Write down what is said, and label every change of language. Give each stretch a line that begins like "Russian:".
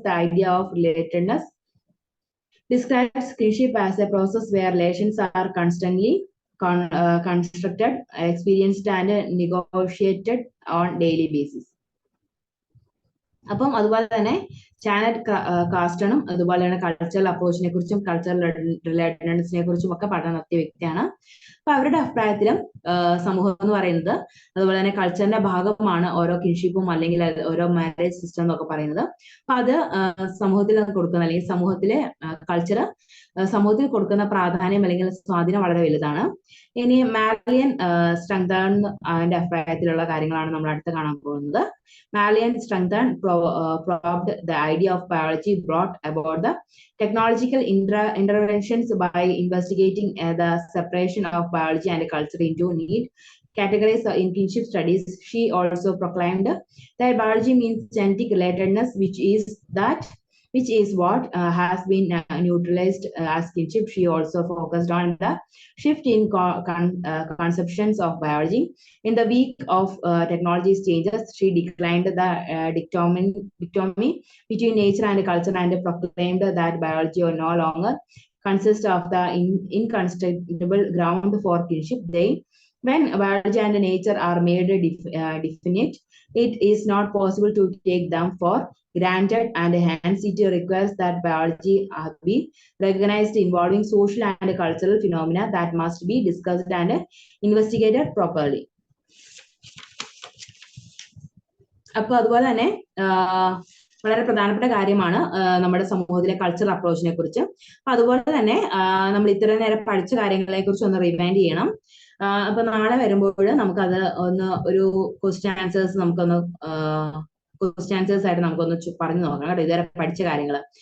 English: The idea of relatedness describes kinship as a process where relations are constantly constructed, experienced, and negotiated on daily basis.
Malayalam: അപ്പം അതുപോലെ തന്നെ Janet കാസ്റ്റണും അതുപോലെ തന്നെ cultural അപ്രോച്ചിനെ കുറിച്ചും cultural റിലേറ്റഡ്നെസിനെ കുറിച്ചും ഒക്കെ പഠനം നടത്തിയ വ്യക്തിയാണ്. അപ്പൊ അവരുടെ അഭിപ്രായത്തിലും സമൂഹം എന്ന് പറയുന്നത് അതുപോലെ തന്നെ കൾച്ചറിന്റെ ഭാഗമാണ് ഓരോ കിൻഷിപ്പും അല്ലെങ്കിൽ ഓരോ മാരേജ് സിസ്റ്റം എന്നൊക്കെ പറയുന്നത്. അപ്പൊ അത് സമൂഹത്തിൽ കൊടുക്കുന്ന അല്ലെങ്കിൽ സമൂഹത്തിലെ കൾച്ചർ സമൂഹത്തിൽ കൊടുക്കുന്ന പ്രാധാന്യം അല്ലെങ്കിൽ സ്വാധീനം വളരെ വലുതാണ്. ഇനി മാർലിയൻ സ്ട്രെങ്തൺ അതിന്റെ അഭിപ്രായത്തിലുള്ള കാര്യങ്ങളാണ് നമ്മൾ അടുത്ത് കാണാൻ പോകുന്നത്.
English: Mallian strengthened probed the idea of biology brought about the technological interventions by investigating the separation of biology and culture into neat categories in kinship studies. She also proclaimed that biology means genetic relatedness, which is what has been neutralized as kinship. She also focused on the shift in conceptions of biology. In the wake of technology's changes, she declined the dichotomy between nature and culture and proclaimed that biology no longer consists of the inconstructible ground for kinship. When biology and nature are made definite, it is not possible to take them for granted, and hence it requires that biology be recognized, involving social and cultural phenomena that must be discussed and investigated properly.
Malayalam: അപ്പൊ അതുപോലെ തന്നെ വളരെ പ്രധാനപ്പെട്ട കാര്യമാണ് നമ്മുടെ സമൂഹത്തിലെ cultural അപ്രോച്ചിനെ കുറിച്ച്. അപ്പൊ അതുപോലെ തന്നെ നമ്മൾ ഇത്രയും നേരം പഠിച്ച കാര്യങ്ങളെ കുറിച്ച് ഒന്ന് റിവൈൻഡ് ചെയ്യണം. അപ്പൊ നാളെ വരുമ്പോൾ നമുക്കത് ഒന്ന് ഒരു ക്വസ്റ്റ്യൻ ആൻസേഴ്സ് നമുക്കൊന്ന് ക്വസ്റ്റ്യൻ ആൻസേഴ്സ് ആയിട്ട് നമുക്കൊന്ന് പറഞ്ഞു നോക്കാം കേട്ടോ, ഇതുവരെ പഠിച്ച കാര്യങ്ങൾ.